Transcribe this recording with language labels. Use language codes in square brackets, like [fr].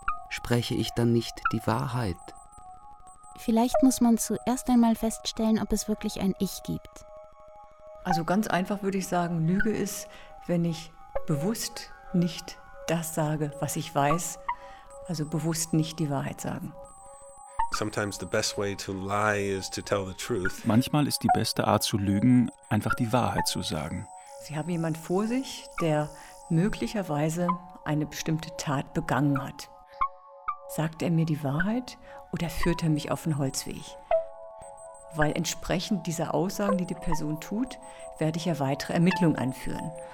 [de] Spreche ich dann nicht die Wahrheit? Vielleicht muss man zuerst einmal feststellen, ob es wirklich ein Ich gibt. Also ganz einfach würde ich sagen, Lüge ist, wenn ich bewusst nicht das sage, was ich weiß. Also bewusst nicht die Wahrheit sagen. [en] Sometimes the best way to lie is to tell the truth. [de] Manchmal ist die beste Art zu lügen, einfach die Wahrheit zu sagen. Sie haben jemanden vor sich, der möglicherweise eine bestimmte Tat begangen hat. Sagt er mir die Wahrheit oder führt er mich auf den Holzweg? Weil entsprechend dieser Aussagen, die die Person tut, werde ich ja weitere Ermittlungen anführen.